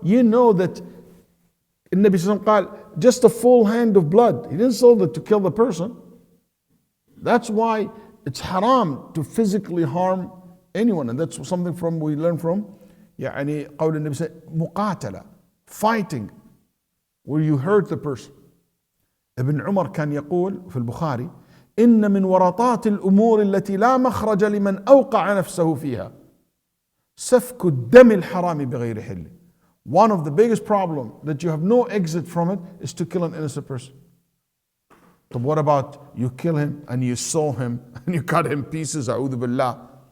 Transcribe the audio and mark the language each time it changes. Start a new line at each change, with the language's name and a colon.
English: You know that Nabi Sallallahu Alaihi Wasallam just a full hand of blood. He didn't say that to kill the person. That's why it's haram to physically harm anyone. And that's something from we learn from
Arabic: يعني قول النبي صلى الله عليه وسلم مقاتلة,
English: fighting where you hurt the person.
Arabic: ابن عمر كان يقول في البخاري إن من ورطات الأمور التي لا مخرج لمن أوقع نفسه فيها سفك الدم الحرام بغير حله.
English: One of the biggest problems that you have no exit from it is to kill an innocent person. But what about you kill him and you saw him and you cut him pieces,
Arabic: أعوذ بالله.